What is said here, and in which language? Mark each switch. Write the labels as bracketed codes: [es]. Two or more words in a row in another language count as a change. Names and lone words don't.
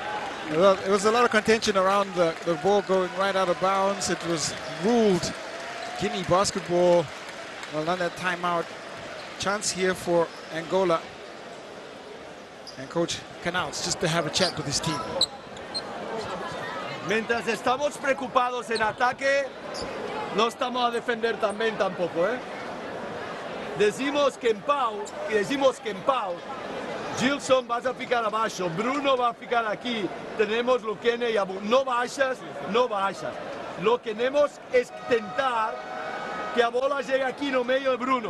[en] Well, it was a lot of contention around the ball going right out of bounds. It was ruled Guinea basketball. Well, on that timeout, chance here for Angola and Coach Canals just to have a chat with his team. [es] Mientras estamos preocupados en ataque, no estamos a defender también tampoco, ¿eh? Decimos que en Pau, Gilson vas a [pt] ficar abaixo, [es] Bruno va a ficar aquí, tenemos Luquene y Abu. No baixas. Lo que tenemos es tentar que [pt] a bola [es] llegue aquí no medio de Bruno.